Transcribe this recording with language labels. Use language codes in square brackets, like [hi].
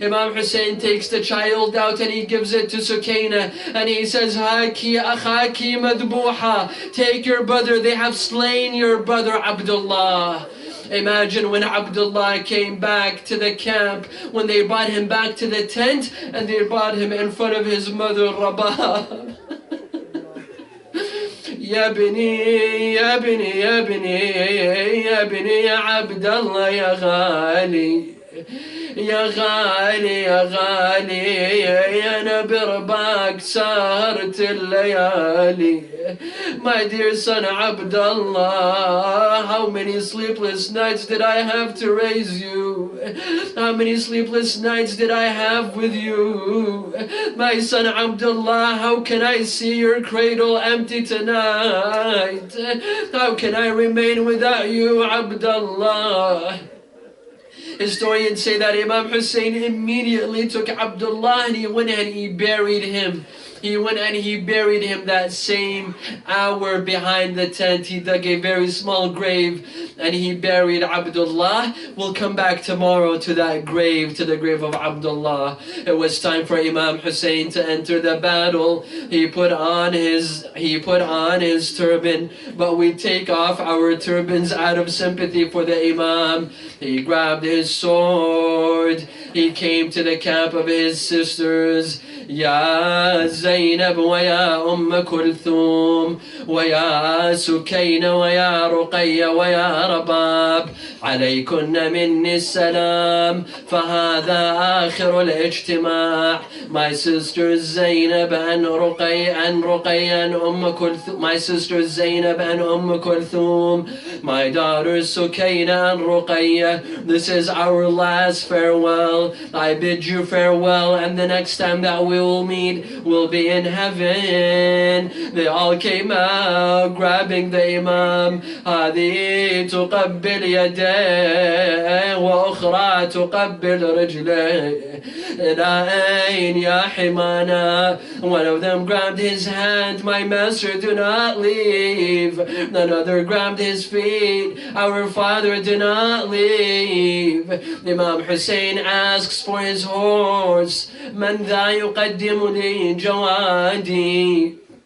[en] Imam Hussein takes the child out and he gives it to Sukaina and he says, [ar] Haki akhaki madbuha. [en] Take your brother. They have slain your brother Abdullah. Imagine when Abdullah came back to the camp, when they brought him back to the tent and they brought him in front of his mother Rabah. [ar] يا بني يا بني يا بني يا بني يا عبد الله يا غالي يا غالي يا غالي يا نبي رباك سهرت الليالي. [en] My dear son Abdullah, how many sleepless nights did I have to raise you? How many sleepless nights did I have with you? My son Abdullah, how can I see your cradle empty tonight? How can I remain without you, Abdullah? Historians say that Imam Hussein immediately took Abdullah and he went and he buried him. He went and he buried him that same hour behind the tent. He dug a very small grave and he buried Abdullah. We'll come back tomorrow to that grave, to the grave of Abdullah. It was time for Imam Hussein to enter the battle. He put on his turban, but we take off our turbans out of sympathy for the Imam. He grabbed his sword. He came to the camp of his sisters. [ar] يا زينب ويا أم كلثوم ويا سكين ويا رقية ويا رباب عليكن مني السلام فهذا آخر الاجتماع. [en] My sisters Zainab and Ruqayya and Kulthum. My sisters Zainab and Kulthum. My daughters Sukaina and Ruqayya. This is our last farewell. I bid you farewell, and the next time that we will meet will be in heaven. They all came out grabbing the Imam. [ar] هذه تقبل يديه وأخرى تقبل رجليه. أين يا حمانا? [en] One of them grabbed his hand. My master, do not leave. Another grabbed his feet. Our father, do not leave. Imam Hussein asks for his horse. [ar] من ذا يقدم لي جوادي.